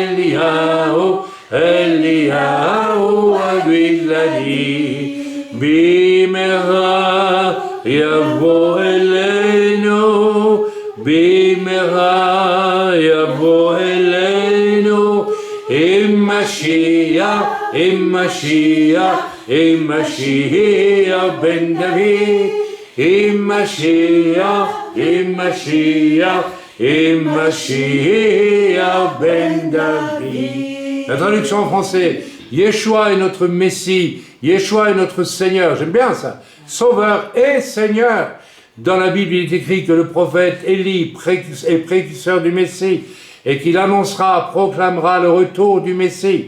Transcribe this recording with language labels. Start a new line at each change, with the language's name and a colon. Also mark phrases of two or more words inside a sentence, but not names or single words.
Hebrew: אגילדי, במהרה יבוא אלינו, במהרה יבוא אלינו, משיח בן דוד, משיח בן דוד.
French: La traduction en français, Yeshua est notre Messie, Yeshua est notre Seigneur, j'aime bien ça, Sauveur et Seigneur. Dans la Bible, il est écrit que le prophète Élie est précurseur du Messie et qu'il annoncera, proclamera le retour du Messie.